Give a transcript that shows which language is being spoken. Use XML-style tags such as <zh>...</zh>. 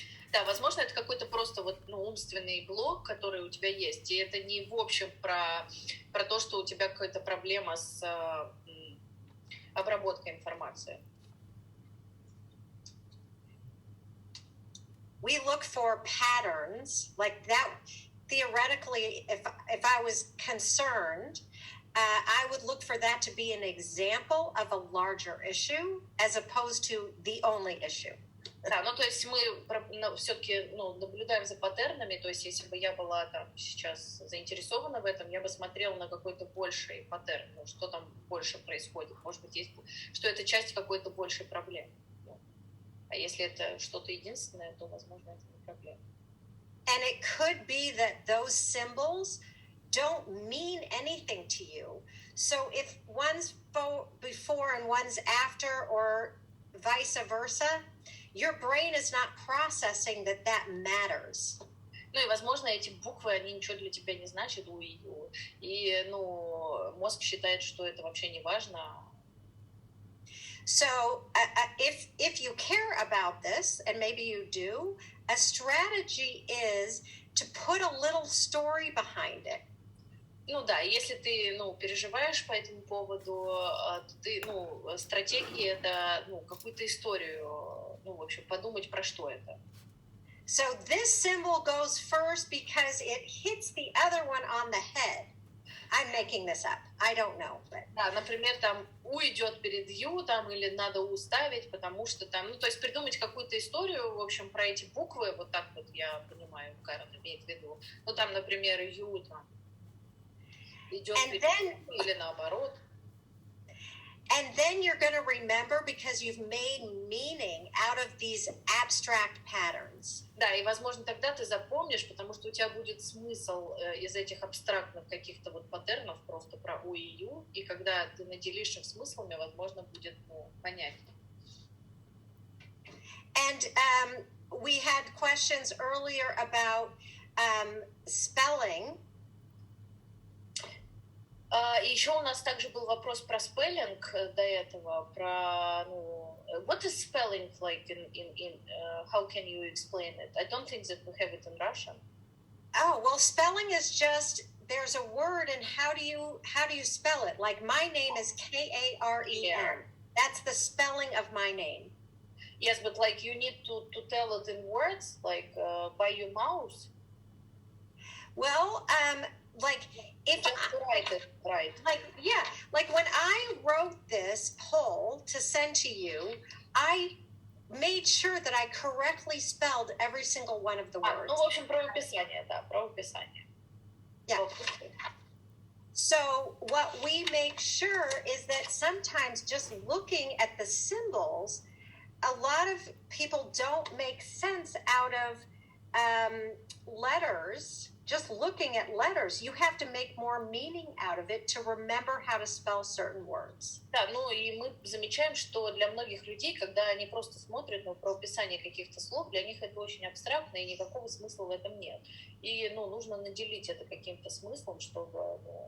<ru>Да, возможно, это какой-то просто вот, ну, умственный блок, который у тебя есть. И это не в общем про то, что у тебя какая-то проблема с обработкой информации.</ru> <en>We look for patterns like that. Theoretically, if I was concerned, I would look for that to be an example of a larger issue as opposed to the only issue.</en> <ru>Да, ну то есть мы все-таки наблюдаем за паттернами, то есть если бы я была там сейчас заинтересована в этом, я бы смотрела на какой-то больший паттерн, ну, что там больше происходит, может быть, есть, что это часть какой-то большей проблемы. А если это что-то единственное, то, возможно, это не проблема.</ru> <en>And it could be that those symbols don't mean anything to you. So if one's before and one's after or vice versa, your brain is not processing that matters.</en> <ru>Ну и, возможно, эти буквы, они ничего для тебя не значат, и, ну, мозг считает, что это вообще не важно.</ru> <en>So if you care about this, and maybe you do, a strategy is to put a little story behind it.</en> <ru>Ну да, если ты, переживаешь по этому поводу, то ты, стратегии это, какую-то историю, в общем, подумать, про что это.</ru> <en>So this symbol goes first because it hits the other one on the head. I'm making this up. I don't know. But...</en> <ru>Да, например, там У идет перед Ю, там, или надо У ставить, потому что там, то есть придумать какую-то историю, в общем, про эти буквы, вот так вот я понимаю, Карен имеет в виду. Ну, там, например, Ю, там, идет перед Ю, или наоборот.</ru> <en>And then you're going to remember because you've made meaning out of these abstract patterns.</en> <ru>Да, и, возможно, тогда ты запомнишь, потому что у тебя будет смысл из этих абстрактных каких-то вот паттернов просто про У и Ю, и когда ты наделишь их смыслами, возможно, будет понятнее.</ru> <en>And we had questions earlier about spelling.</en> <ru>И еще у нас также был вопрос про спеллинг до этого, про,</ru> <en>what is spelling like in how can you explain it? I don't think that we have it in Russian. Oh, well, spelling is just, there's a word and how do you spell it? Like my name is Karen. That's the spelling of my name. Yes, but like you need to tell it in words, like by your mouth. Well, like if just write it right. Like when I wrote this poll to send to you, I made sure that I correctly spelled every single one of the words.</en> <ru>Ну, в общем, про описание, да, про описание.</ru> <en>Yeah. So what we make sure is that sometimes just looking at the symbols, a lot of people don't make sense out of letters. Just looking at letters, you have to make more meaning out of it to remember how to spell certain words.</en> <ru>Да, и мы замечаем, что для многих людей, когда они просто смотрят на правописание каких-то слов, для них это очень абстрактно, и никакого смысла в этом нет. И, нужно наделить это каким-то смыслом, чтобы...</ru>